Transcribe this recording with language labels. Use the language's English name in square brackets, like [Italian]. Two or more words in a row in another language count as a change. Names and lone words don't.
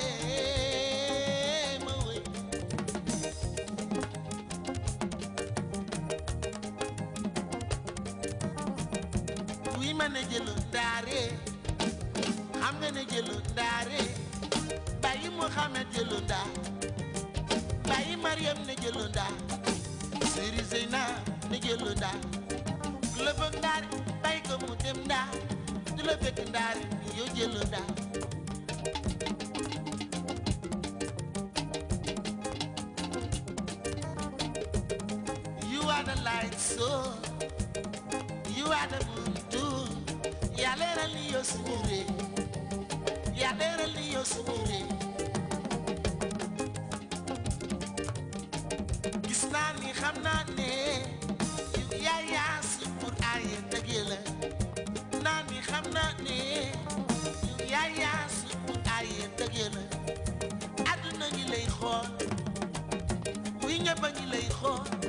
[Wolof] ma woy Wi ma ne jëlu ndaare xam nga ne jëlu ndaare Bayi Muhammad jëlu ndaa Bayi Mariam ne jëlu ndaa Siri Zeyna ne jëlu ndaa ku la bëgg ndaare bàyyi ko mu dem ndaa du la fekk ndaare yoo jëlu ndaa [English] You are the light so You are the moon too [Wolof] Ya leeral ni yoo suñu ree Ya leeral ni yoo suñu ree Gis naa ni xam naa ne yow yaa yaasi pour aaye dëgg la naa ni xam naa ne yow yaa yaasi pour aaye dëgg la àdduna ngi lay xool wi ñëpp a ngi lay xool